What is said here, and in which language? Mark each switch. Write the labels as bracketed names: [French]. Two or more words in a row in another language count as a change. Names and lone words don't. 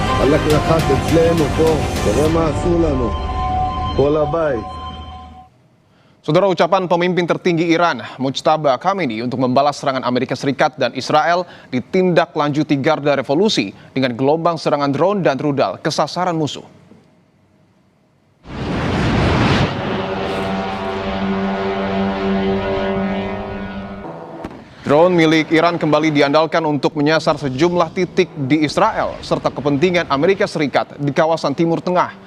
[Hebrew] הלך לחץ אצלנו פה, תראה מה עשו לנו, כל הבית. [Indonesian] Saudara, ucapan pemimpin tertinggi Iran, Mujtaba Khamenei, untuk membalas serangan Amerika Serikat dan Israel ditindaklanjuti Garda Revolusi dengan gelombang serangan drone dan rudal ke sasaran musuh. Drone milik Iran kembali diandalkan untuk menyasar sejumlah titik di Israel serta kepentingan Amerika Serikat di kawasan Timur Tengah.